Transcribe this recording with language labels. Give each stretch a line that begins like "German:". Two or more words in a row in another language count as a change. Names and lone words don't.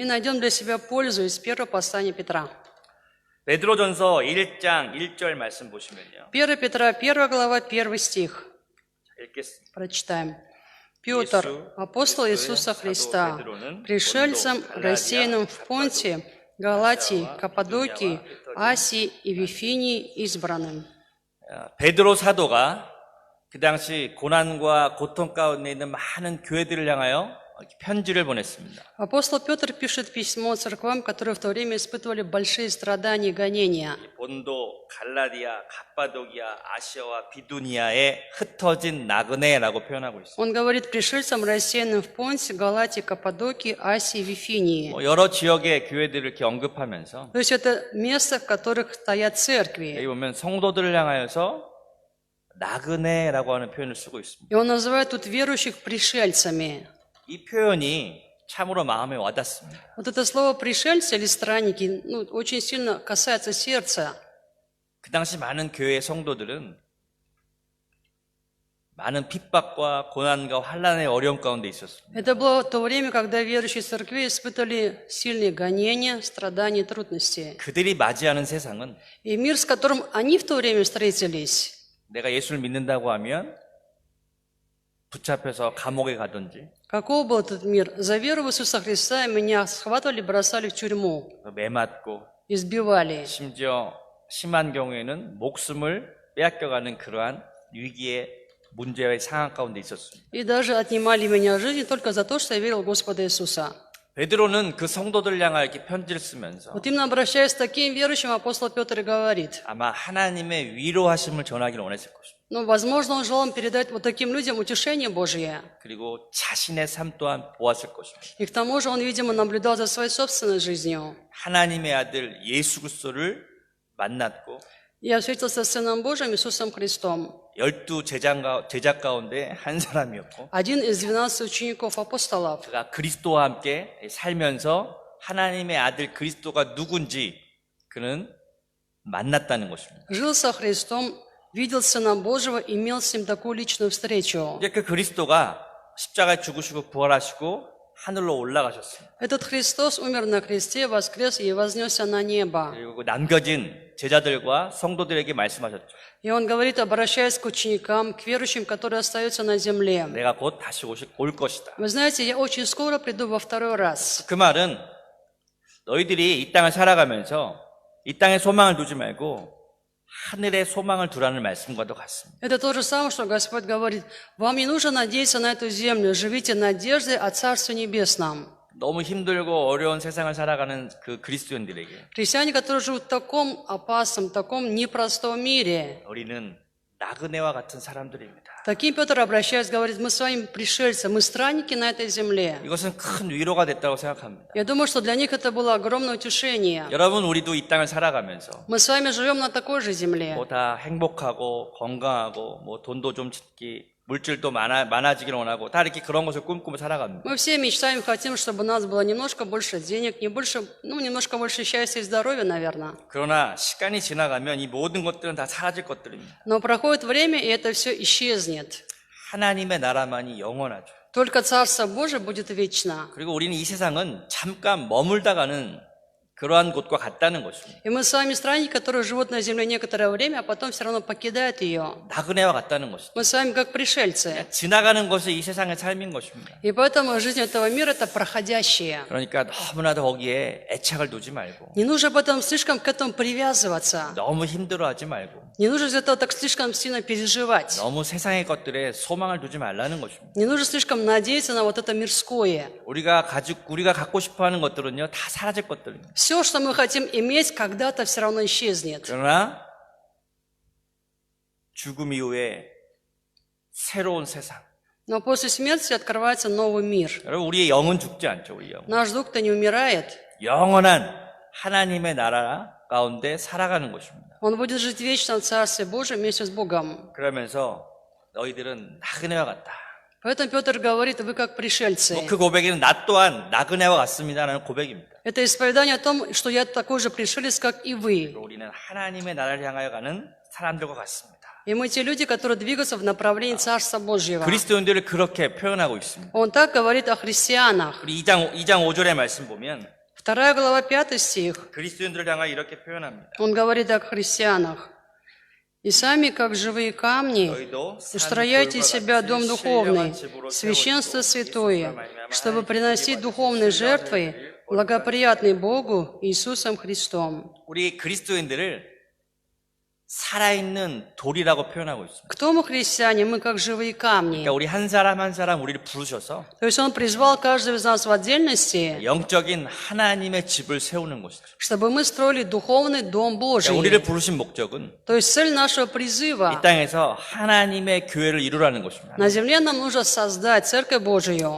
Russian: и найдем для себя пользу из первого послания Петра.
Korean: 베드로전서 1장 1절 말씀 보시면요.
Russian: 1 Петра, 1 глава, 1 стих.
Korean: 읽겠습니다.
Russian: Прочитаем. Петр, апостол Иисуса Христа, пришельцам, рассеянным в Понте, Галатии, Каппадокии, Асии и Вифинии избранным.
Korean: 베드로 사도가 그 당시 고난과 고통 가운데 있는 많은 교회들을 향하여 편지를 보냈습니다.
Russian: Апостол Петр пишет письмо церквам, которые в то время испытывали большие страдания и гонения.
Korean: 본도, 갈라디아, 갑바도기아, 아시아와 비두니아에 흩어진 나그네라고 표현하고 있습니다.
Russian: Он говорит пришельцам, рассеянным в Понте, Галатии, Каппадокии, Асии и Вифинии.
Korean: 여러 지역의 교회들을 이렇게 언급하면서
Russian: То есть это место, в которых стоят
Korean: 여기
Russian: церкви.
Korean: 보면 성도들을 향하여서 나그네라고 하는 표현을 쓰고 있습니다.
Russian: И он называет тут верующих пришельцами.
Korean: 이 표현이 참으로 마음에 와닿습니다.
Russian: Вот это слово «пришельцы» или «странники» очень сильно касается сердца.
Korean: 그 당시 많은 교회의 성도들은 많은 핍박과 고난과 환난의 어려움 가운데 있었습니다.
Russian: Это было то время, когда верующие церкви испытывали сильные гонения, страдания и трудности.
Korean: 그들이 맞이하는 세상은
Russian: И мир, с которым они в то время встретились,
Korean: 내가 예수를 믿는다고 하면 붙잡혀서 감옥에 가든지
Russian: каков был этот мир? За веру в Иисуса Христа меня схватывали, бросали в тюрьму,
Korean: 매맞고
Russian: избивали.
Korean: 심지어 심한 경우에는 목숨을 빼앗겨가는 그러한 위기의 문제의 상황 가운데 있었습니다.
Russian: И даже отнимали меня жизнь только за то, что я верил в Господа Иисуса.
Korean: 베드로는 그 성도들 향하여 이렇게 편지를 쓰면서
Russian: Вот именно обращаясь к таким верующим, апостол Петр и говорит.
Korean: 아마 하나님의 위로하심을 전하기를 원했을 것입니다.
Russian: Но, возможно, он желал передать вот таким людям утешение Божие.
Korean: 그리고 자신의 삶 또한 보았을 것입니다.
Russian: И к тому же он, видимо, наблюдал за своей собственной жизнью.
Korean: 하나님의 아들 예수 그리스도를 만났고
Russian: Я встретился с Сыном Божьим Иисусом Христом.
Korean: 12 제자 가운데 한 사람이었고
Russian: Один из 12 учеников апостолов.
Korean: 그가 그리스도와 함께 살면서 하나님의 아들 그리스도가 누군지 그는 만났다는 것입니다.
Russian: Жил со Христом, видел Сына Божьего, имел с Ним такую личную встречу.
Korean: 이제 그 그리스도가 십자가에 죽으시고 부활하시고 하늘로 올라가셨습니다.
Russian: Этот Христос умер на кресте, воскрес и вознесся на небо.
Korean: 그리고 남겨진 제자들과 성도들에게 말씀하셨죠.
Russian: И Он говорит, обращаясь к ученикам, к верующим, которые остаются на земле.
Korean: 내가 곧 다시 올 것이다.
Russian: Вы знаете, я очень скоро приду во второй раз.
Korean: 그 말은 너희들이 이 땅을 살아가면서 이 땅에 소망을 두지 말고 하늘에 소망을 두라는 말씀과도 같습니다.
Russian: Это то же самое, что Господь говорит, вам не нужно надеяться на эту землю, живите надеждой о Царстве Небесном.
Korean: 너무 힘들고 어려운 세상을 살아가는 그 그리스도인들에게
Russian: Христиане, которые живут в таком опасном, таком непростом мире,
Korean: 우리는 나그네와 같은 사람들입니다.
Russian: таким Петр, обращаясь, говорит, мы с вами пришельцы, мы странники на этой земле.
Korean: 이것은 큰 위로가 됐다고 생각합니다.
Russian: Я думаю, что для них это было огромное утешение.
Korean: 여러분, 우리도 이 땅을 살아가면서
Russian: Мы с вами живем на такой же земле.
Korean: 뭐 다 행복하고 건강하고 뭐 돈도 좀 물질도 많아지기를 원하고 다 이렇게 그런 것을 꿈꾸며 살아갑니다.
Russian: Мы все мечтаем, хотим, чтобы у нас было немножко больше денег, немножко больше счастья и здоровья, наверное.
Korean: 그러나 시간이 지나가면 이 모든 것들은 다 사라질 것들입니다.
Russian: Но проходит время, и это все исчезнет.
Korean: 하나님의 나라만이 영원하죠.
Russian: Только Царство Божие будет вечно.
Korean: 그리고 우리는 이 세상은 잠깐 머물다가는 그러한 곳과 같다는 것입니다.
Russian: И мы с вами странники, которые живут на земле некоторое время, а потом все равно покидают ее.
Korean: 나그네와 같다는 것입니다.
Russian: Мы с вами как пришельцы.
Korean: 지나가는 것이 이 세상의 삶인 것입니다.
Russian: И поэтому жизнь этого мира – это проходящее.
Korean: 그러니까 너무나도 거기에 애착을 두지 말고
Russian: Не нужно потом слишком к этому привязываться.
Korean: 너무 힘들어하지 말고
Russian: Не нужно из этого так слишком сильно переживать.
Korean: 너무 세상의 것들에 소망을 두지 말라는 것입니다.
Russian: Не нужно слишком надеяться на вот это мирское.
Korean: 우리가 갖고 싶어하는 것들은요 다 사라질 것들입니다.
Russian: Все, что мы хотим иметь, когда-то все равно исчезнет.
Korean: 그러나 죽음 이후에 새로운 세상.
Russian: Но после смерти открывается новый мир.
Korean: 여러분, 우리의 영은 죽지 않죠, 우리 영.
Russian: Наш дух-то не умирает.
Korean: 영원한 하나님의 나라 가운데 살아가는 것입니다.
Russian: Он будет жить вечно в Царстве Божьем вместе с Богом.
Korean: 그러면서 너희들은 나그네와 같다.
Russian: Поэтому Петр говорит, вы как пришельцы.
Korean: 그 고백에는 나 또한 나그네와 같습니다라는 고백입니다.
Russian: Это исповедание о том, что я такой же пришелец, как и вы.
Korean: 우리는 하나님의 나라를 향하여 가는 사람들과 같습니다.
Russian: И мы те люди, которые двигаются в направлении Царства Божьего.
Korean: 그리스도인들을 그렇게 표현하고 있습니다.
Russian: Он так говорит о христианах.
Korean: 우리 2장 5절의 말씀 보면
Russian: 2 глава, 5 стих.
Korean: 그리스도인들을 향하여 이렇게 표현합니다.
Russian: Он говорит о христианах. «И сами, как живые камни, устрояйте себя дом духовный, священство святое, чтобы приносить духовные жертвы, благоприятные Богу Иисусом Христом».
Korean: 우리 그리스도인들을 살아있는 돌이라고 표현하고 있습니다.
Russian: Кто мы, христиане? Мы как живые камни.
Korean: 그러니까 우리 한 사람 한 사람 우리를 부르셔서
Russian: То есть Он призвал каждого из нас в отдельности,
Korean: 영적인 하나님의 집을 세우는 것이죠.
Russian: чтобы мы строили духовный дом
Korean: 그러니까 우리를
Russian: Божий.
Korean: 부르신 목적은
Russian: То есть цель нашего
Korean: 이
Russian: призыва.
Korean: 땅에서 하나님의 교회를 이루라는 것입니다.
Russian: На земле нам нужно создать Церковь Божию.